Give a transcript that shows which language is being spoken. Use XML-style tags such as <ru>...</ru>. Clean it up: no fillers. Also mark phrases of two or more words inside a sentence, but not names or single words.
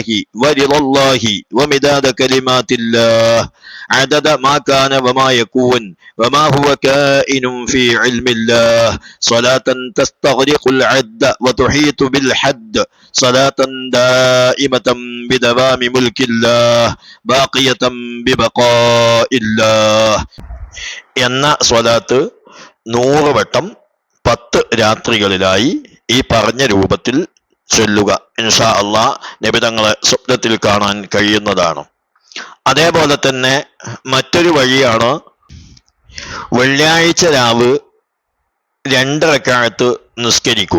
<ar>ورضا الله ومداد كلمات الله عدد ما كان وما يكون وما هو كائن في علم الله صلاة تستغرق العد وتحيط بالحد صلاة دائمة بدوام ملك الله باقية ببقاء الله</ar> <ml>എന്ന സ്വലാത്ത് 100 വട്ടം 10 രാത്രികളിലായി ഈ പറഞ്ഞ രൂപത്തിൽ ചൊല്ലുക.</ml> <ar>إن شاء الله</ar> <ml>നബി തങ്ങളെ സ്വപ്നത്തിൽ കാണാൻ കഴിയുന്നതാണ്. അതേപോലെ തന്നെ മറ്റൊരു വഴിയാണ്, വെള്ളിയാഴ്ച രാവ് 2 റക്അത്ത് നിസ്കരിക്കുക.</ml>